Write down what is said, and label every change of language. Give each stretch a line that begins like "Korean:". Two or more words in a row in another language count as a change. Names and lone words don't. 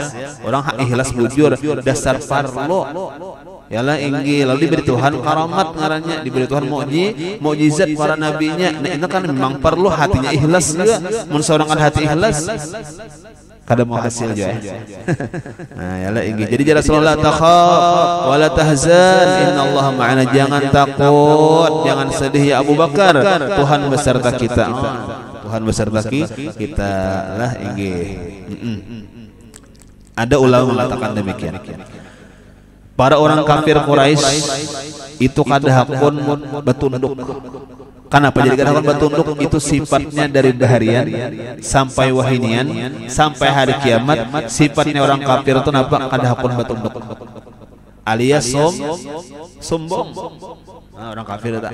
Banjar: Orang ikhlas bujur dasar parlo. Yalah inggi lalu diberi Tuhan karamat ngarannya, diberi Tuhan mukjizat para nabinya. Nah itu kan memang perlu hatinya ikhlas juga. Mun seorang ada hati ikhlas kada mau hasil juga. Nah yalah inggi. Jadi jara Rasulullah
Arabic: تخف ولا تحزن إن الله معنا.
Banjar: Jangan takut, jangan sedih ya Abu Bakar. Tuhan beserta kita. Tuhan beserta kita lah inggi. Ada ulama mengatakan demikian. Para orang kafir Quraisy itu kadahapun batunduk. Kenapa jadi kadahapun batunduk? Itu sifatnya dari daharian sampai wahinian sampai hari kiamat. Sifatnya orang kafir itu napa? Kadahapun batunduk. Alias sombong. Nah, orang kafir itu.